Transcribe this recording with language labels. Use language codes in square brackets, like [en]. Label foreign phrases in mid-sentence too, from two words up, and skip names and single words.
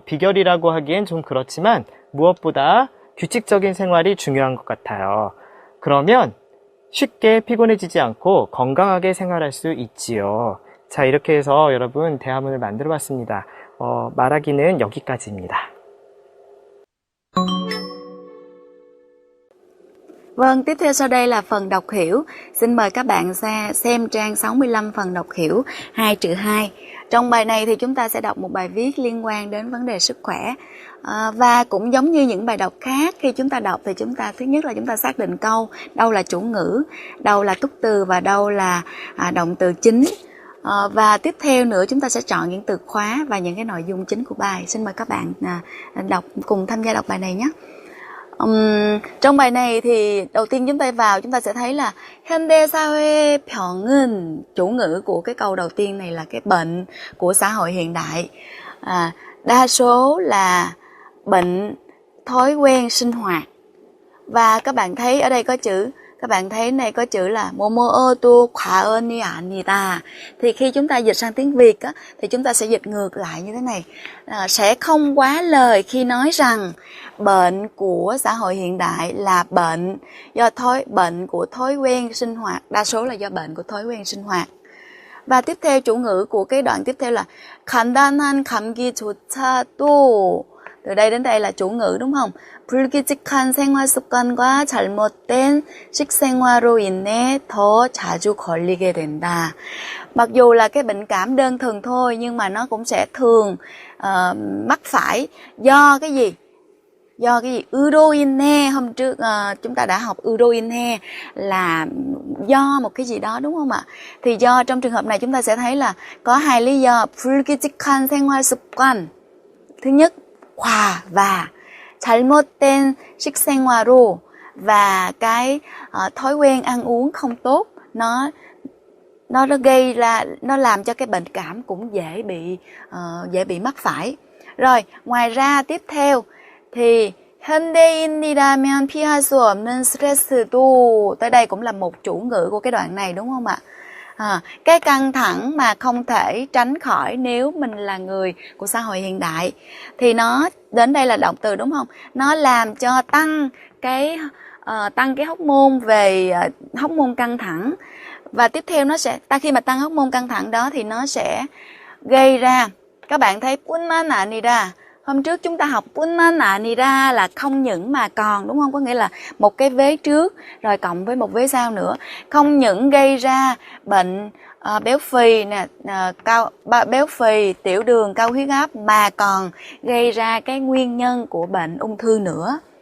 [ko] 비결이라고 하기엔 좀 그렇지만 무엇보다 규칙적인 생활이 중요한 것 같아요. 그러면 쉽게 피곤해지지 않고 건강하게 생활할 수 있지요. 자, 이렇게 해서 여러분 대화문을 만들어 봤습니다. 말하기는 여기까지입니다. [vi] Vâng, tiếp theo sau đây là phần đọc hiểu. Xin mời các bạn xem trang 65 phần đọc hiểu 2-2. Trong bài này thì chúng ta sẽ đọc một bài viết liên quan đến vấn đề sức khỏe. Và cũng giống như những bài đọc khác, khi chúng ta đọc thì chúng ta thứ nhất là chúng ta xác định câu, đâu là chủ ngữ, đâu là túc từ và đâu là động từ chính. Và tiếp theo nữa chúng ta sẽ chọn những từ khóa và những cái nội dung chính của bài. Xin mời các bạn cùng tham gia đọc bài này nhé. Trong bài này thì đầu tiên chúng ta sẽ thấy là [ko] 현대사회 병은, [vi] chủ ngữ của cái câu đầu tiên này là cái bệnh của xã hội hiện đại. Đa số là bệnh thói quen sinh hoạt. Và các bạn thấy ở đây có chữ, có chữ là [ko] 뭐뭐어도 과언이 아니다. [vi] Thì khi chúng ta dịch sang tiếng Việt á, thì chúng ta sẽ dịch ngược lại như thế này. Sẽ không quá lời khi nói rằng bệnh của xã hội hiện đại là bệnh của thói quen sinh hoạt, đa số là do bệnh của thói quen sinh hoạt. Và tiếp theo chủ ngữ của cái đoạn tiếp theo là [ko] 간단한 감기조차도. [vi] Từ đây đến đây là chủ ngữ đúng không? [ko] 불규칙한 생활 습관과 잘못된 식생활로 인해 더 자주 걸리게 된다. [vi] Mặc dù là cái bệnh cảm đơn thuần thôi nhưng mà nó cũng sẽ thường mắc phải do cái gì? [ko] 으로 인해, [vi] hôm trước chúng ta đã học [ko] 으로 인해 [vi] là do một cái gì đó đúng không ạ? Thì do trong trường hợp này chúng ta sẽ thấy là có hai lý do. [ko] 불규칙한 생활 습관. [vi] Thứ nhất, hòa và [ko] 잘못된 식생활로, [vi] và cái thói quen ăn uống không tốt nó gây ra, nó làm cho cái bệnh cảm cũng dễ bị mắc phải. Rồi, ngoài ra tiếp theo thì [ko] 현대인이라면 피할 수 없는 스트레스도, [vi] tới đây cũng là một chủ ngữ của cái đoạn này đúng không ạ? Cái căng thẳng mà không thể tránh khỏi nếu mình là người của xã hội hiện đại. Thì nó, đến đây là động từ đúng không? Nó làm cho tăng cái hormone về hormone căng thẳng. Và tiếp theo nó sẽ, khi mà tăng hormone căng thẳng đó thì nó sẽ gây ra, các bạn thấy [ko] 뿐만 아니라, [vi] hôm trước chúng ta học [ko] 뿐만 아니라 [vi] là không những mà còn, đúng không? Có nghĩa là một cái vế trước rồi cộng với một vế sau nữa. Không những gây ra bệnh béo phì nè, béo phì, tiểu đường, cao huyết áp, mà còn gây ra cái nguyên nhân của bệnh ung thư nữa.